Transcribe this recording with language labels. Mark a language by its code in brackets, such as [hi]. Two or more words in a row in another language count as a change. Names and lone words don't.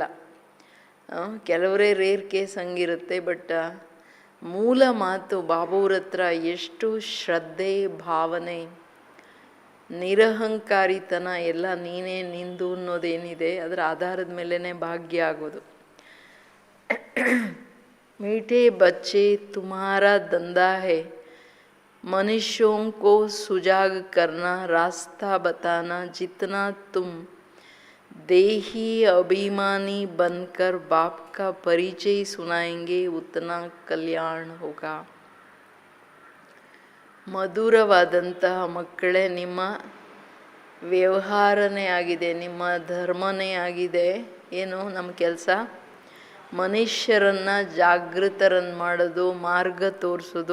[kn] ಕೆಲವರೇ [en] rare case [kn] ಹಂಗಿರುತ್ತೆ. ಬಟ್ ಮೂಲ ಮಾತು ಬಾಬಾವ್ರ ಹತ್ರ ಎಷ್ಟು ಶ್ರದ್ಧೆ, ಭಾವನೆ, ನಿರಹಂಕಾರಿತನ ಎಲ್ಲ ನೀನೇ ನಿಂದು ಅನ್ನೋದೇನಿದೆ ಅದರ ಆಧಾರದ ಮೇಲೇ ಭಾಗ್ಯ ಆಗೋದು. [hi] मीठे बच्चे तुम्हारा धंधा है, मनुष्यों को सुजाग करना, रास्ता बताना। जितना तुम देही अभिमानी बनकर बाप का परिचय सुनाएंगे उतना कल्याण होगा. [kn] ಮಧುರವಾದಂತಹ ಮಕ್ಕಳೇ, ನಿಮ್ಮ ವ್ಯವಹಾರನೇ ಆಗಿದೆ, ನಿಮ್ಮ ಧರ್ಮನೇ ಆಗಿದೆ. ಏನು ನಮ್ಮ ಕೆಲಸ? ಮನುಷ್ಯರನ್ನು ಜಾಗೃತರನ್ನು ಮಾಡೋದು, ಮಾರ್ಗ ತೋರಿಸೋದು.